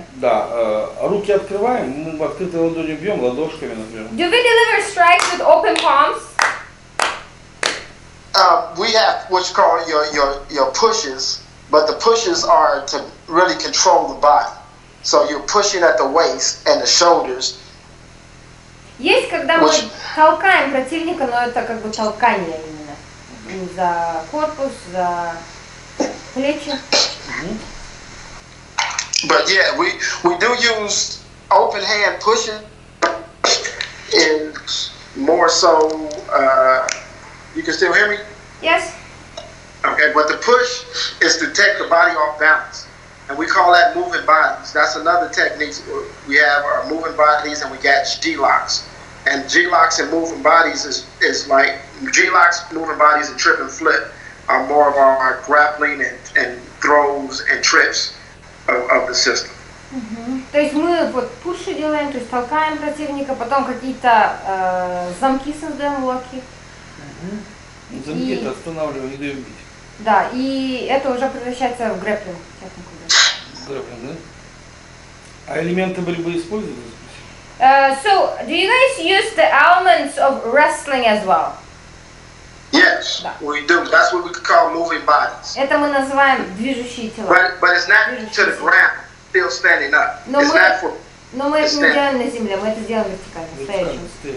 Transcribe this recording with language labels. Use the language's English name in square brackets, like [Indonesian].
[Russian] Да, руки открываем, мы открытой ладонью бьем, ладошками, например. [English] Do we deliver strikes with open palms? We have what you call your pushes, but the pushes are to really control the body. So you're pushing at the waist and the shoulders. [Russian] Есть, когда мы толкаем противника, но это как бы толкание именно. За корпус, за плечи. [English] But yeah, we do use open hand pushing. Is more so. You can still hear me? Yes. Okay, but the push is to take the body off balance, and we call that moving bodies. That's another technique. We have our moving bodies, and we got G-locks. And G-locks and moving bodies is like G-locks, moving bodies, and trip and flip are more of our grappling and throws and trips of the system. [Russian] То есть мы вот пуши делаем, то есть толкаем противника, потом какие-то замки создаем, локи. Замки это останавливаем, не даем бить. Да, и это уже превращается в грэпплинг. Грэпплинг, да? А элементы борьбы используются? [English] So, do you guys use the elements of wrestling as well? Yes, we do. That's what we could call moving bodies. [Russian] Это мы называем движущие тела. [English] But it's not to the ground, still standing up. [Russian] Но мы это не делаем на земле, мы это делаем вертикально, стоячим.